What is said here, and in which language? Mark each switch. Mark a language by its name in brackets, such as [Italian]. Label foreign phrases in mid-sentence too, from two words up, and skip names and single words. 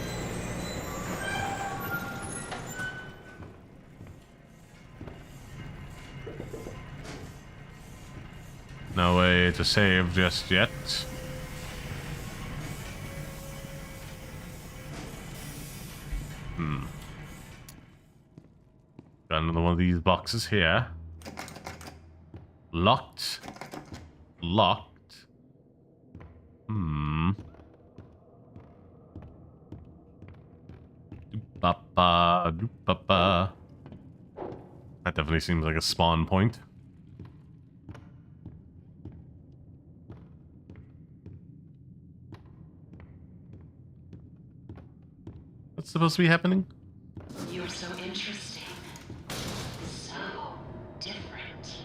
[English] No way to save just yet. Got another one of these boxes here. Locked. Locked. Doop-ba-ba, doop-ba-ba. That definitely seems like a spawn point. What's supposed to be happening? You're so interesting. So different.